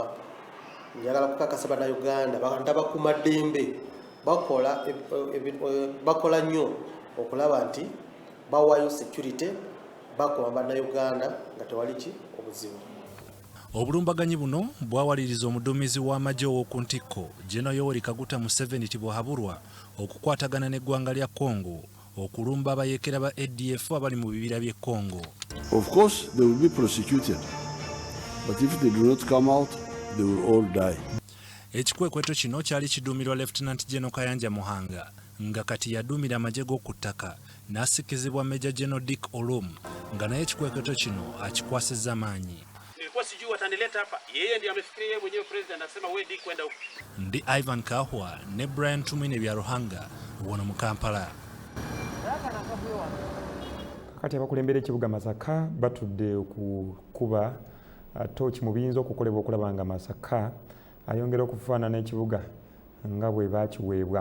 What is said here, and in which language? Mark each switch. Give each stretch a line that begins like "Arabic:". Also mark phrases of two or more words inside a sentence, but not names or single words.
Ganda: Njagala kukakasa bannayuganda bantu abakuuma ddembe bakola nnyo okulaba nti bawayo security bakuuma bannayuganda nga tewali ki obuzibu. Obulumbaganyi buno bwawaliriza omuduumizi w'amagye ow'oku ntikko General Yoweri Kaguta Museveni Tibuhaburwa okukwatagana n'eggwanga lya Congo okulumba abayeekera ba ADF abali mu bibira by'e Congo.
English: Of course they will be prosecuted, but if they do not come out they will all die.
Ganda: Ekikwekweto kino kyali kiduumirwa Lieutenant General Kayanja Muhanga nga kati yaduumira amagye g'oku ttaka n'asikizibwa Major General Dick Olum nga naye ekikwekweto kino akikwasizza maanyi.
Swahili: Sijui watanileta hapa, yeye ndiye amefikiria yeye mwenyewe president anasema wewe Dick kwenda huko.
Ganda: Ndi Ivan Kahwa ne Brian Tumine bya Ruhanga wano mu Kampala. Kati abakulembera ekibuga Masaka batudde okukuba tochi mu biyinza okukolebwa okulaba nga Masaka ayongera okufaanana ekibuga nga bwe bakiweebwa.